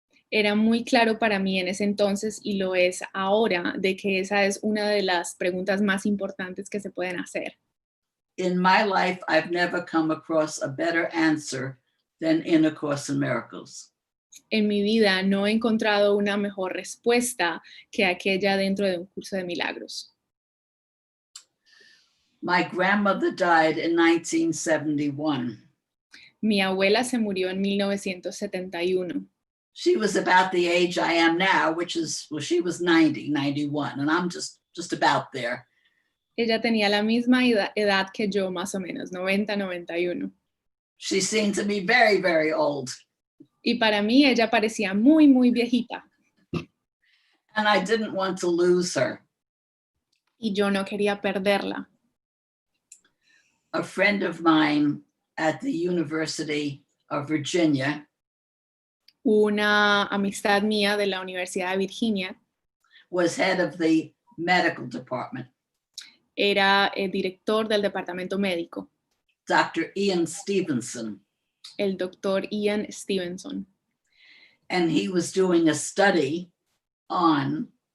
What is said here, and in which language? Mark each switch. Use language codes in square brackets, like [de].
[es] Era muy claro para mí en ese entonces y lo es ahora de que esa es una de las preguntas más importantes que se pueden hacer. [en] In my life, I've never come across a better answer than in A Course in Miracles. [es] En mi vida no he encontrado una mejor respuesta que aquella dentro de un curso de milagros. [en] My grandmother died in 1971. [es] Mi abuela se murió en 1971. [en] She was about the age I am now, which is, well, she was 90, 91, and I'm just about there. [es] Ella tenía la misma edad que yo, más o menos, 90, 91. [en] She seemed to be very, very old. [es] Y para mí ella parecía muy, muy viejita. [en] And I didn't want to lose her. [es] Y yo no quería perderla. [en] A friend of mine at the University of Virginia [es] Una amistad mía de la Universidad de Virginia [en] was head of the medical department. [es] era el director del departamento médico, [en] Dr. Ian Stevenson. [es] el doctor Ian Stevenson. [en] And he was doing a study on,